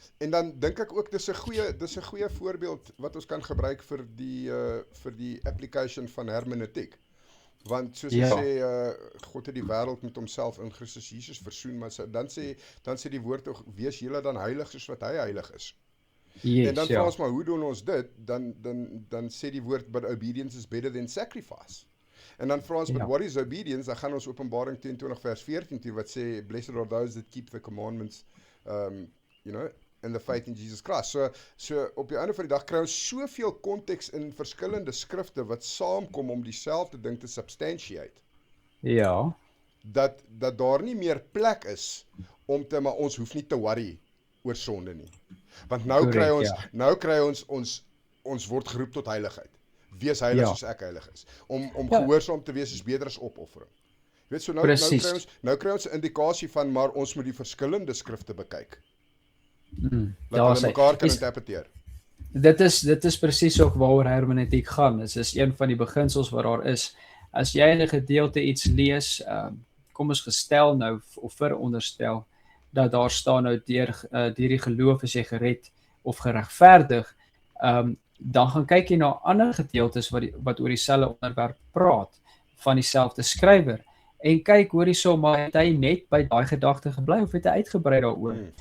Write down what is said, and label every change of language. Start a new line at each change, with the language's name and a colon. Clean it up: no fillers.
Afrikaans: En dan dink ek ook dis 'n goeie voorbeeld wat ons kan gebruik vir die application van hermeneutiek. Want soos hy sê, God het die wêreld met homself in Christus Jesus versoen, maar dan sê die woord ook, wees julle dan heilig soos wat hy heilig is. En dan vra ons maar, hoe doen ons dit? Dan sê die woord,
English: but obedience is better than sacrifice.
Afrikaans: En dan vra ons,
English: but what is obedience?
Afrikaans: Dan gaan ons Openbaring 22 vers 14 toe, wat sê,
English: blessed are those that keep the commandments, and the faith in Jesus Christ.
Afrikaans: So op die einde van die dag kry ons soveel konteks in verskillende skrifte wat saamkom om dieselfde ding te substantiate. Ja. Dat daar nie meer plek is om maar ons hoef nie te worry oor sonde nie. Want nou kry ons word geroep tot heiligheid. Wees heilig soos ek heilig is. Om gehoorsaam te wees is beter as opoffering. Weet so nou kry ons 'n indikasie van maar ons moet die verskillende skrifte bekyk. Dat Ja, hulle sê. mekaar kan interpreteer. Dit is presies ook waaroor hermeneutiek gaan. Dit is een van die beginsels wat daar is. As jy in 'n gedeelte iets lees, kom ons gestel nou of veronderstel dat daar staan nou deur die geloof is jy gered of geregverdig, dan gaan kyk jy na ander gedeeltes wat oor dieselfde onderwerp praat van dieselfde skrywer en kyk hoor hierso maar het hy net by daai gedagte gebly of het hy uitgebrei daaroor.